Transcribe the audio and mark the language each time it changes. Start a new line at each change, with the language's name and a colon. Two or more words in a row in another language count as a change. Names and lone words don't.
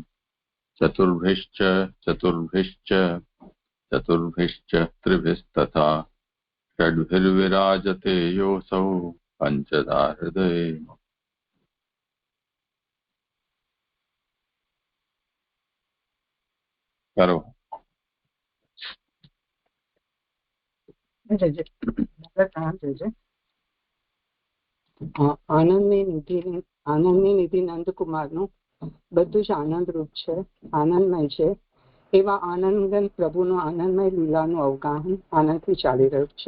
Sanskrit: चतुर्भिश्च चतुर्भिश्च चतुर्भिश्च त्रिभिस्तथा षड्भिर्विराजते योऽसौ पञ्चदा हृदये। करो
Gujarati: આનંદની નિધિ નંદકુમારનું બધું જ આનંદ રૂપ છે, આનંદમય છે. એવા આનંદગન પ્રભુનું આનંદમય લીલાનું અવગાહન આનંદથી ચાલી રહ્યું છે.